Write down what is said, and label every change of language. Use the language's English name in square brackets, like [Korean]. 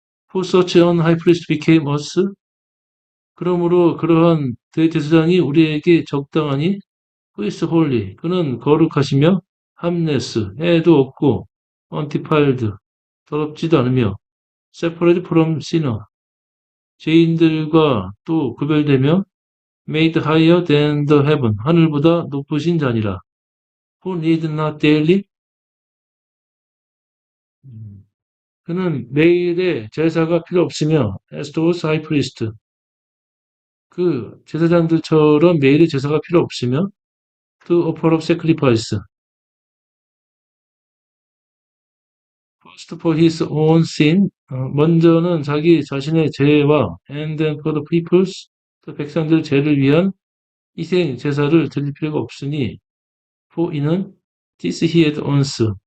[English] For such an high priest became us. [Korean] 그러므로 그러한 대제사장이 우리에게 적당하니 [English] who is holy. [Korean] 그는 거룩하시며 [English] harmless, [Korean] 해도 없고 [English] undefiled, [Korean] 더럽지도 않으며 [English] separate from sinner. [Korean] 죄인들과 또 구별되며 [English] made higher than the heaven. [Korean] 하늘보다 높으신 자니라. [English] Who need not daily. [Korean] 그는 매일의 제사가 필요 없으며 [English] as those high priest. [Korean] 그 제사장들처럼 매일의 제사가 필요 없으며 [English] to offer up sacrifice. First for his own sin. [Korean] 먼저는 자기 자신의 죄와 [English] and then for the people's. [Korean] 또 백성들 죄를 위한 희생 제사를 드릴 필요가 없으니 for 이는 [English] this he had once.